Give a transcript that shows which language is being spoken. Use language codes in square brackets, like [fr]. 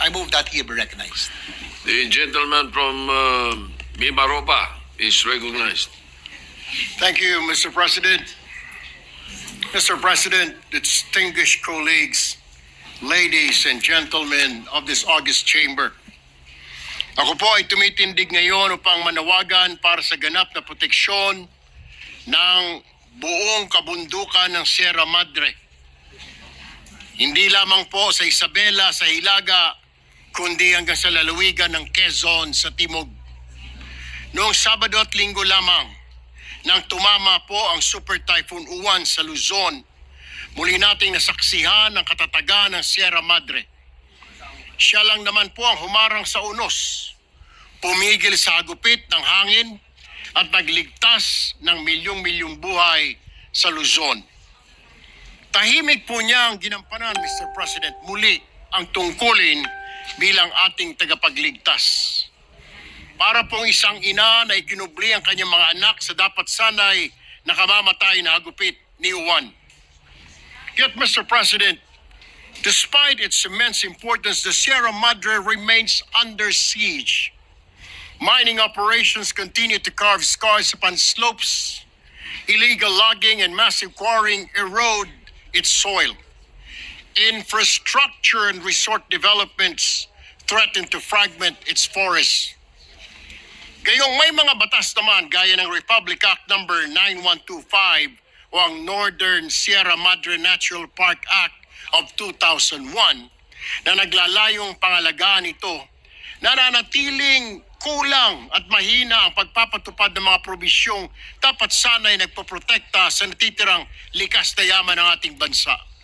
[en] I move that he be recognized. The gentleman from Mimaropa is recognized. Thank you, Mr. President. Mr. President, distinguished colleagues, ladies and gentlemen of this august chamber. [tl] Ako po ay tumitindig ngayon upang manawagan para sa ganap na proteksyon ng buong kabundukan ng Sierra Madre. Hindi lamang po sa Isabela, sa Hilaga, kundi hanggang sa lalawigan ng Quezon sa Timog. Noong Sabado at Linggo lamang, nang tumama po ang Super Typhoon Uwan sa Luzon, muli nating nasaksihan ang katatagan ng Sierra Madre. Siya lang naman po ang humarang sa unos, pumigil sa hagupit ng hangin at nagligtas ng milyong-milyong buhay sa Luzon. Tahimik po niya ang ginampanan, Mr. President, muli ang tungkulin bilang ating tagapagligtas. Para pong isang ina na ikinubli ang kanyang mga anak sa dapat sanay nakamamatay na hagupit ni Uwan. [en] Yet, Mr. President, despite its immense importance, the Sierra Madre remains under siege. Mining operations continue to carve scars upon slopes. Illegal logging and massive quarrying erode its soil. Infrastructure and resort developments threaten to fragment its forests. [tl] Gayong may mga batas naman gaya ng Republic Act No. 9125 o ang Northern Sierra Madre Natural Park Act of 2001 na naglalayong pangalagaan ito, nananatiling kulang at mahina ang pagpapatupad ng mga probisyong dapat sana'y nagpoprotekta sa natitirang likas na yaman ng ating bansa.